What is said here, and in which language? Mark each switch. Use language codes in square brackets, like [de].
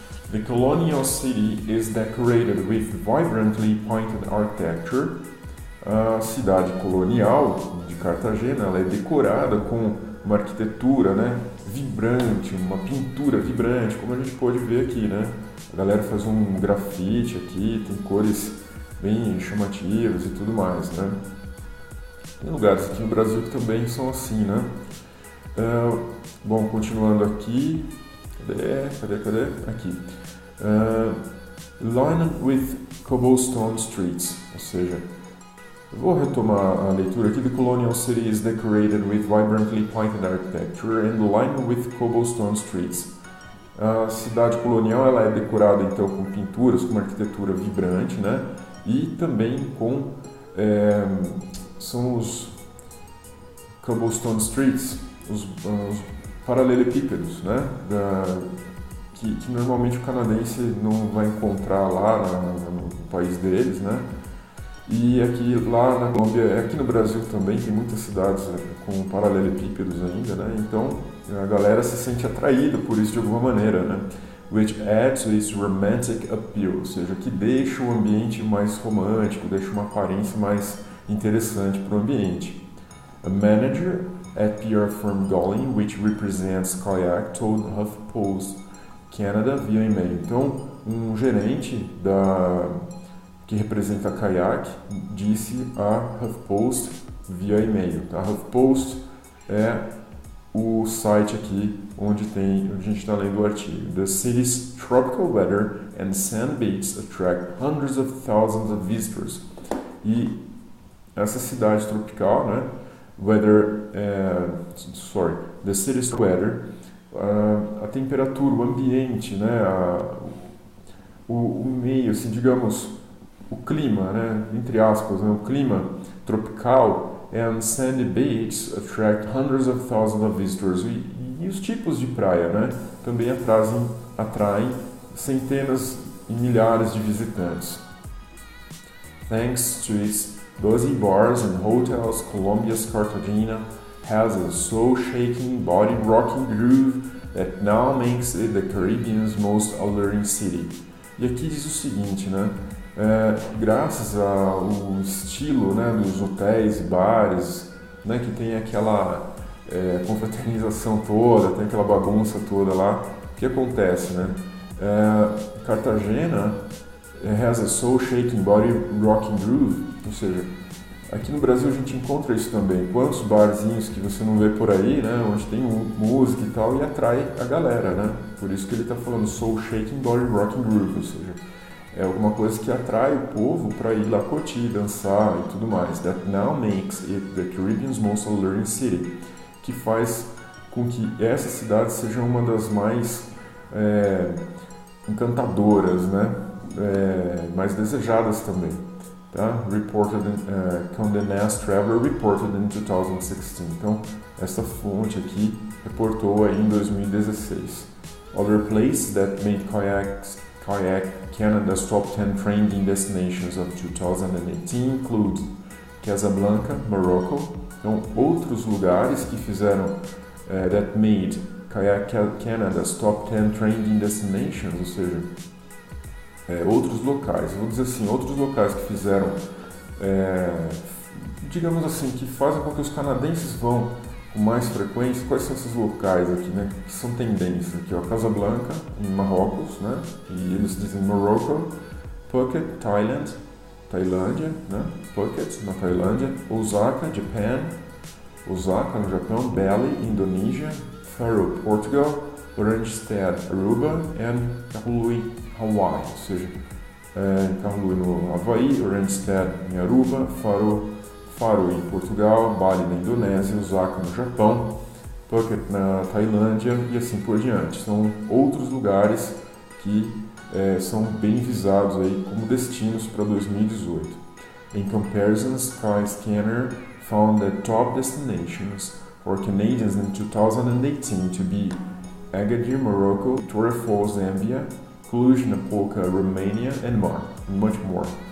[en] The colonial city is decorated with vibrantly painted architecture. [pt] A cidade colonial de Cartagena ela é decorada com uma arquitetura, né, vibrante, uma pintura vibrante, como a gente pode ver aqui, né? A galera faz um grafite aqui, tem cores bem chamativas e tudo mais, né? Tem lugares aqui no Brasil que também são assim, né? Bom, continuando aqui, cadê? Aqui. [en] Lined with cobblestone streets, [pt] ou seja, eu vou retomar a leitura aqui. [en] The colonial city is decorated with vibrantly painted architecture and lined with cobblestone streets. [pt] A cidade colonial ela é decorada então com pinturas, com uma arquitetura vibrante, né? E também com são os [en] cobblestone streets, [pt] os paralelepípedos, né? Que normalmente o canadense não vai encontrar lá no país deles, né? E lá na Colômbia, aqui no Brasil também tem muitas cidades com paralelepípedos ainda, né? Então a galera se sente atraída por isso de alguma maneira, né? [en] Which adds to its romantic appeal, [pt] ou seja, que deixa o ambiente mais romântico, deixa uma aparência mais interessante para o ambiente. [en] A manager at PR firm Golin, which represents Kayak, told HuffPost Canada via e-mail. [pt] Então, um gerente que representa a Kayak disse a HuffPost via e-mail. Tá? HuffPost é o site aqui onde a gente está lendo o artigo. [en] The city's tropical weather and sand beaches attract hundreds of thousands of visitors. [pt] E essa cidade tropical, né? [en] The city's weather, [pt] a temperatura, o ambiente, né? O meio, assim, digamos, o clima, né? Entre aspas, né? O clima tropical [en] and sandy beaches attract hundreds of thousands of visitors. [pt] E os tipos de praia, né? Também atraem centenas e milhares de visitantes. [en] Thanks to its buzzy bars and hotels, Colombia's Cartagena has a soul-shaking, body-rocking groove that now makes it the Caribbean's most alluring city. [pt] E aqui diz o seguinte, né? Graças ao estilo, né, dos hotéis e bares, né, que tem aquela confraternização toda, tem aquela bagunça toda lá, o que acontece, né? [en] Cartagena has a soul-shaking, body-rocking groove, [pt] ou seja, aqui no Brasil a gente encontra isso também. Quantos barzinhos que você não vê por aí, né, onde tem música e tal, e atrai a galera, né? Por isso que ele está falando [en] soul-shaking, body-rocking groove, [pt] ou seja, é alguma coisa que atrai o povo para ir lá curtir, dançar e tudo mais. [en] That now makes it the Caribbean's most alluring city, [pt] que faz com que essa cidade seja uma das mais encantadoras, né? Mais desejadas também. Tá? [en] Condé Nast Traveler reported in 2016. [pt] Então, essa fonte aqui reportou aí em 2016. [en] Other places that made Kayak Canada's top 10 trending destinations of 2018 include Casablanca, Morocco. [pt] Então, outros lugares que fizeram [en] that made Kayak Canada's top 10 trending destinations, [pt] ou seja, outros locais, vou dizer assim, outros locais que fizeram, digamos assim, que fazem com que os canadenses vão com mais frequência. Quais são esses locais aqui, né, que são tendências aqui, ó? Casablanca, em Marrocos, né, e eles dizem Morocco, Phuket, Tailândia, né, Phuket, na Tailândia, Osaka, Osaka, no Japão, Bali, Indonésia, Faro, Portugal, Oranjestad, Aruba e Kahului, Hawaii, ou seja, Kahului no Havaí, Oranjestad em Aruba, Faro em Portugal, Bali na Indonésia, Osaka no Japão, Phuket na Tailândia e assim por diante. São outros lugares que são bem visados aí como destinos para 2018. [en] In comparison, Skyscanner found that top destinations for Canadians in 2018 to be Agadir, Morocco, Victoria Falls, Zambia, Cluj-Napoca, Romania, and much more.